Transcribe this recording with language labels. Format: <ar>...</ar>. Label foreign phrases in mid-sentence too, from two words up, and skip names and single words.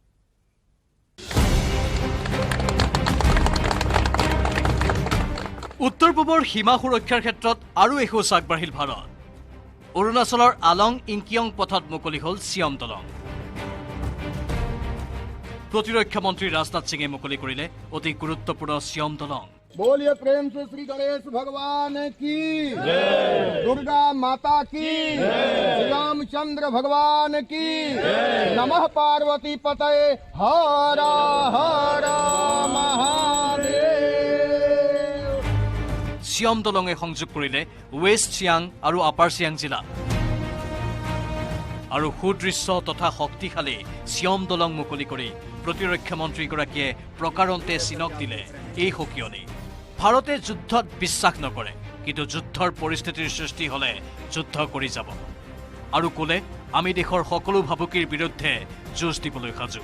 <as>উত্তৰ পূবৰ সীমা সুৰক্ষাৰ ক্ষেত্ৰত আৰু এখোজ আগবাঢ়িল ভাৰত। অৰুণাচলৰ আলং ইংকিয়ং পথত মুকলি হ'ল চিয়ম দলং। প্ৰতিৰক্ষা মন্ত্ৰী ৰাজনাথ সিঙে মুকলি কৰিলে অতি গুৰুত্বপূৰ্ণ চিয়ম দলং।</as> <hi>बोलिए प्रेम से श्री गणेश भगवान की जय, दुर्गा माता की जय, रामचंद्र भगवान की</hi> <sa>नमः पार्वती पतये</sa> <hi>हर हर महादेव।</hi> <as>চিয়ম দলঙে সংযোগ কৰিলে ৱেষ্ট চিয়াং আৰু আপাৰ চিয়াং জিলা আৰু সুদৃশ্য তথা শক্তিশালী চিয়ম দলং মুকলি কৰি প্ৰতিৰক্ষা মন্ত্ৰীগৰাকীয়ে প্ৰকাৰন্তে চীনক দিলে এই সকিয়নি। ভাৰতে যুদ্ধত বিশ্বাস নকৰে, কিন্তু যুদ্ধৰ পৰিস্থিতিৰ সৃষ্টি হলে যুদ্ধ কৰি যাব আৰু ক'লে আমি দেশৰ সকলো ভাবুকিৰ বিৰুদ্ধে যুঁজ দিবলৈ সাজু।</as>